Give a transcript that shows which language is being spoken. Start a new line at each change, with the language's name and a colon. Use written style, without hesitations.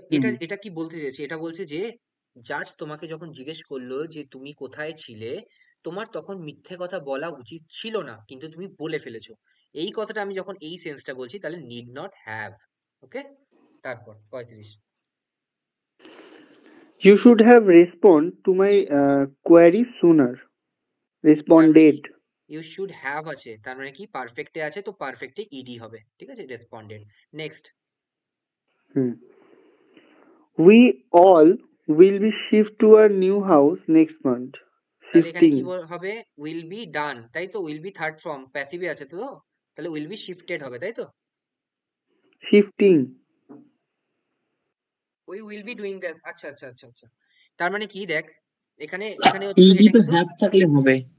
Bangla: হুম। এটা কি বলতে চেয়েছে? এটা বলছে যে জাজ তোমাকে যখন জিজ্ঞেস করলো যে তুমি কোথায় ছিলে, তোমার তখন মিথ্যে কথা বলা উচিত ছিল না কিন্তু তুমি বলে ফেলেছো, এই কথাটা আমি যখন এই সেন্সটা বলছি তাহলে
English: need not have,
Bangla: ওকে। তারপর 35,
English: You should have responded to my query sooner.
Bangla: তার মানে কি?
English: Responded. You should have
Bangla: আছে, তার মানে কি পারফেক্টে আছে, তো পারফেক্টে ইডি হবে, ঠিক আছে, responded. Next, Hmm.
English: We all will be shift to our new house next month.
Bangla: তাহলে এখানে কি
English: Shifting.
Bangla: হবে?
English: will be done,
Bangla: তাই তো? উইল বি থার্ড ফর্ম, প্যাসিভে আছে তো, তাহলে
English: will be shifted
Bangla: হবে, তাই তো?
English: Shifting.
Bangla: ওই
English: will be doing that,
Bangla: আচ্ছা। তার মানে কি দেখ, এখানে হচ্ছিল ইডি এটা তো কিন্তু, হ্যাভ থাকলে হবে,